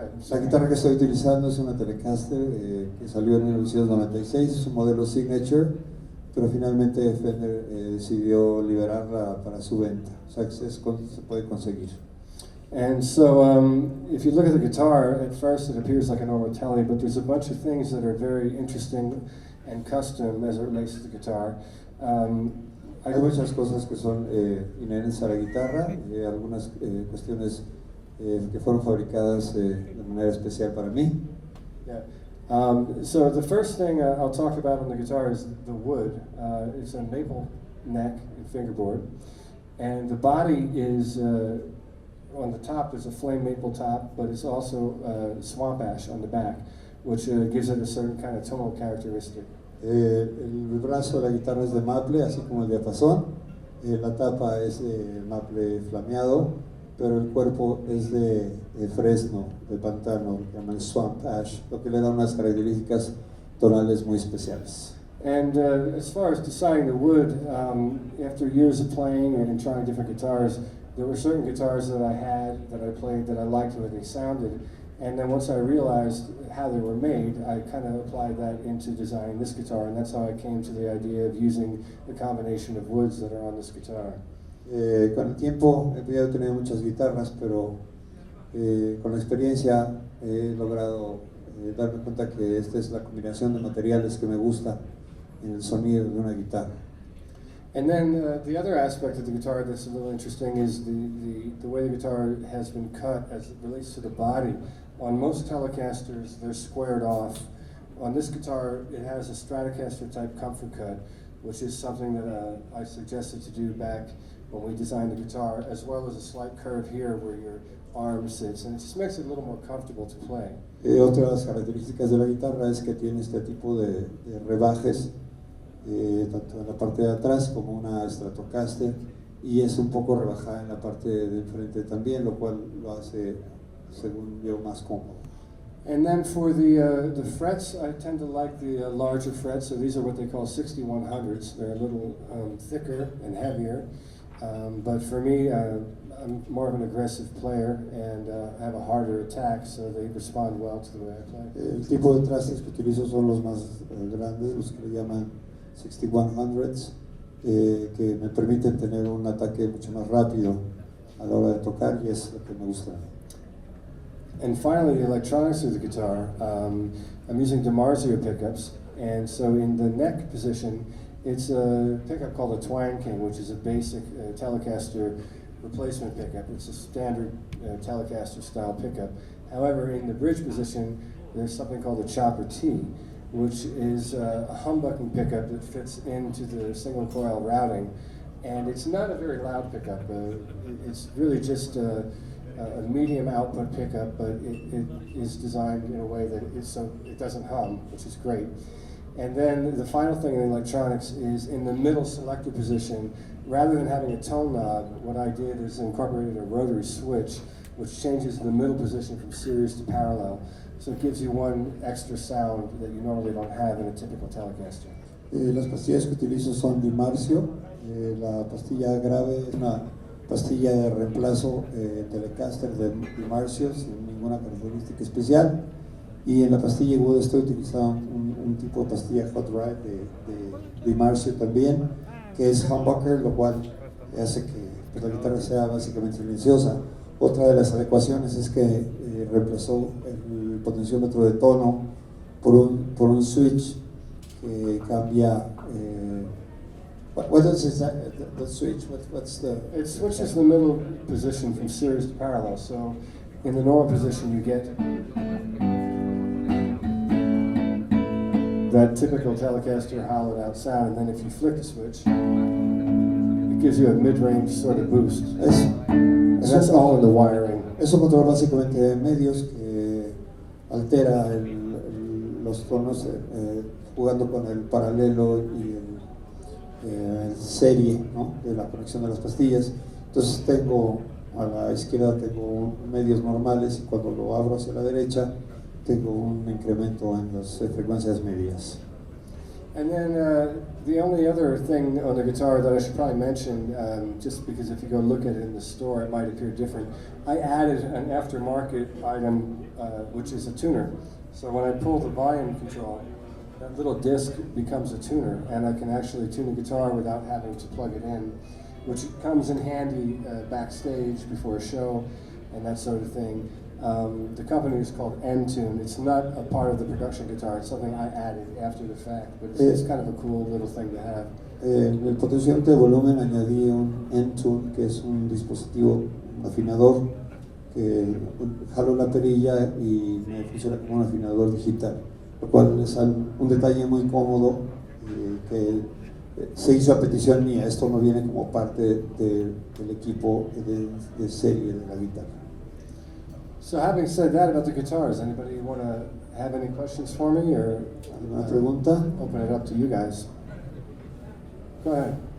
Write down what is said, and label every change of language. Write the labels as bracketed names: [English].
[Spanish] La guitarra que estoy utilizando es una Telecaster que salió en 1996, es un modelo signature, pero finalmente Fender decidió liberarla para su venta, o sea que se puede conseguir. [English] And so if you look at the guitar, at first it appears like a normal Tele, but there's a bunch of things that are very interesting and custom as it relates to the guitar. [Spanish] Hay muchas cosas que son inherentes a la guitarra, algunas cuestiones que fueron fabricadas de manera especial para mí. [English] Yeah. So the first thing I'll talk about on the guitar is the wood. It's a maple neck and fingerboard, and the body is on the top. There's a flame maple top, but it's also swamp ash on the back, which gives it a certain kind of tonal characteristic. [Spanish] El brazo de la guitarra es de maple, así como el diapasón. La tapa es de maple flameado, pero el cuerpo es de fresno, de pantano, que llaman swamp ash, lo que le da unas características tonales muy especiales. [English] And as far as deciding the wood, after years of playing and trying different guitars, there were certain guitars that I had, that I played, that I liked the way they sounded. And then once I realized how they were made, I kind of applied that into designing this guitar, and that's how I came to the idea of using the combination of woods that are on this guitar. [Spanish] Con el tiempo he podido tener muchas guitarras, pero con la experiencia he logrado darme cuenta que esta es la combinación de materiales que me gusta en el sonido de una guitarra. [English] And then the other aspect of the guitar that's a little interesting is the way the guitar has been cut as it relates to the body. On most Telecasters, they're squared off. On this guitar, it has a Stratocaster type comfort cut, which is something that I suggested to do back when we designed the guitar, as well as a slight curve here where your arm sits, and it just makes it a little more comfortable to play. [Spanish] Otra de las características de la guitarra es que tiene este tipo de rebajes, tanto en la parte de atrás como una Stratocaster, y es un poco rebajada en la parte de enfrente también, lo cual lo hace, según yo, más cómodo. [English] And then for the frets, I tend to like the larger frets. So these are what they call 6100s. They're a little thicker and heavier. But for me, I'm more of an aggressive player and I have a harder attack, so they respond well to the way I play. El tipo de trastes que utilizo son los más grandes, los que le llaman 6100s, que me permiten tener un ataque mucho más rápido a la hora de tocar, y es lo que me gusta. And finally, the electronics of the guitar. I'm using DiMarzio pickups, and so in the neck position, it's a pickup called a Twang King, which is a basic Telecaster replacement pickup. It's a standard Telecaster style pickup. However, in the bridge position, there's something called a Chopper T, which is a humbucking pickup that fits into the single coil routing, and it's not a very loud pickup. It's really just a medium output pickup, but it is designed in a way that it doesn't hum, which is great. And then the final thing in electronics is in the middle selector position, rather than having a tone knob, what I did is incorporated a rotary switch, which changes the middle position from series to parallel. So it gives you one extra sound that you normally don't have in a typical Telecaster. [Spanish] Las pastillas que utilizo son DiMarzio. La pastilla grave es una pastilla de reemplazo Telecaster de DiMarzio sin ninguna característica especial, y en la pastilla aguda estoy utilizando un tipo de pastilla Hot Ride de DiMarzio también, que es humbucker, lo cual hace que pues, la guitarra sea básicamente silenciosa. Otra de las adecuaciones es que reemplazó el potenciómetro de tono por un switch que cambia. [English] What is that? The switch? What's the? It switches the middle position from series to parallel. So, in the normal position, you get that typical Telecaster hollowed-out sound, and then if you flick the switch, it gives you a mid-range sort of boost. And that's all in the wiring. [Spanish] Es un control básicamente de medios que altera los tonos jugando con el paralelo y el serie, ¿no?, de la conexión de las pastillas. Entonces tengo a la izquierda tengo medios normales, y cuando lo abro hacia la derecha tengo un incremento en las frecuencias medias. [English] And then the only other thing on the guitar that I should probably mention, just because if you go look at it in the store, it might appear different. I added an aftermarket item, which is a tuner. So when I pull the volume control, that little disc becomes a tuner, and I can actually tune a guitar without having to plug it in, which comes in handy backstage before a show and that sort of thing. The company is called N-Tune. It's not a part of the production guitar. It's something I added after the fact, but it's kind of a cool little thing to have. [Spanish] El potenciómetro de volumen añadí un N-Tune, que es un dispositivo afinador que jalo la perilla y me funciona como un afinador digital, lo cual es un detalle muy cómodo que se hizo a petición mía. Esto no viene como parte del equipo de serie de la guitarra. [English] So having said that about the guitars, anybody want to have any questions for me, or [Spanish] ¿Alguna pregunta? [English] open it up to you guys? Go ahead.